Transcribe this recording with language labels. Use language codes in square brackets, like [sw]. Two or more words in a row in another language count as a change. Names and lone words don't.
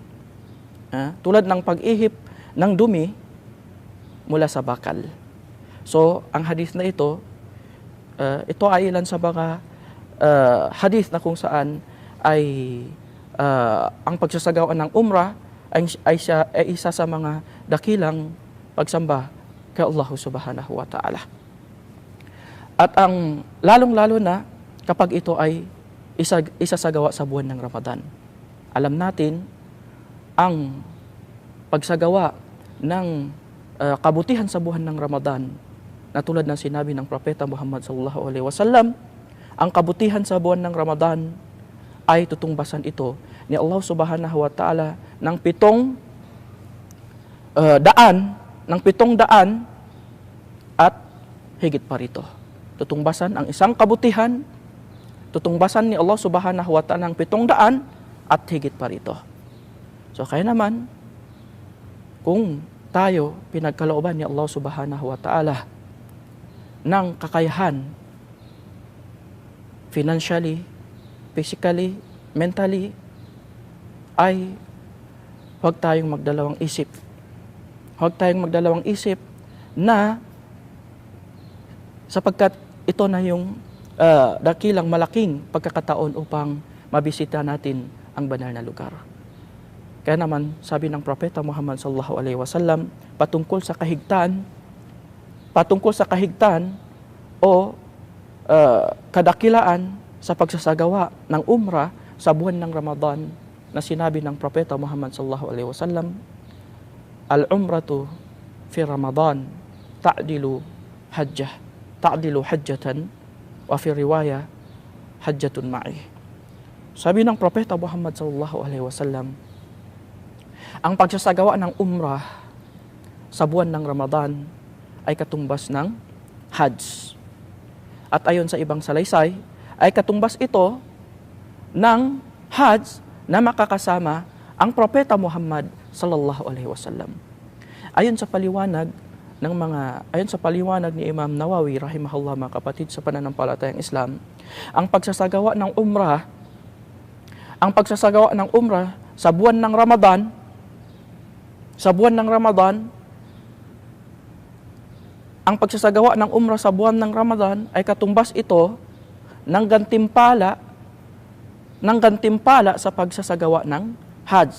[tl] Tulad ng pag-ihip ng dumi mula sa bakal. So, ang hadith na ito ay ilan sa mga hadith na kung saan ay ang pagsasagawa ng umrah ay isa sa mga dakilang pagsamba kay Allah [ar] سبحانه وتعالى. [tl] At ang lalong-lalo na kapag ito ay isasagawa sa buwan ng Ramadan. Alam natin ang pagsagawa ng kabutihan sa buwan ng Ramadan na tulad ng sinabi ng Propeta Muhammad [ar] صلى الله عليه وسلم, [tl] ang kabutihan sa buwan ng Ramadan ay tutungbasan ito ni Allah [ar] سبحانه وتعالى [tl] ng 700 at higit pa rito. Tutungbasan ang isang kabutihan, tutungbasan ni Allah [ar] سبحانه وتعالى [tl] ng 700 at higit pa rito. So kaya naman, kung tayo pinagkalooban ni Allah [ar] سبحانه وتعالى [tl] ng kakayahan, [en] financially, physically, mentally, [tl] ay huwag tayong magdalawang isip. Huwag tayong magdalawang isip na sapagkat ito na yung dakilang malaking pagkakataon upang mabisita natin ang banal na lugar. Kaya naman, sabi ng Propeta Muhammad [ar] صلى الله عليه وسلم, [tl] patungkol sa kahigtan o kadakilaan sa pagsasagawa ng umrah sa buwan ng Ramadan na sinabi ng Propeta Muhammad [ar] صلى الله عليه وسلم, العمرة في رمضان تعدل حجة وفي رواية حجة معي. [tl] Sabi ng Propeta Muhammad [ar] صلى الله عليه وسلم, [tl] ang pagsasagawa ng umrah sa buwan ng Ramadan ay katumbas ng Hajj. At ayon sa ibang salaysay, ay katumbas ito ng Hajj na makakasama ang Propeta Muhammad [ar] صلى الله عليه وسلم. [tl] Ayon sa paliwanag ni Imam Nawawi rahimahullah, mga kapatid sa pananampalatayang Islam, ang pagsasagawa ng umrah sa buwan ng Ramadan, ang pagsasagawa ng umrah sa buwan ng Ramadan ay katumbas ito ng gantimpala sa pagsasagawa ng Hajj.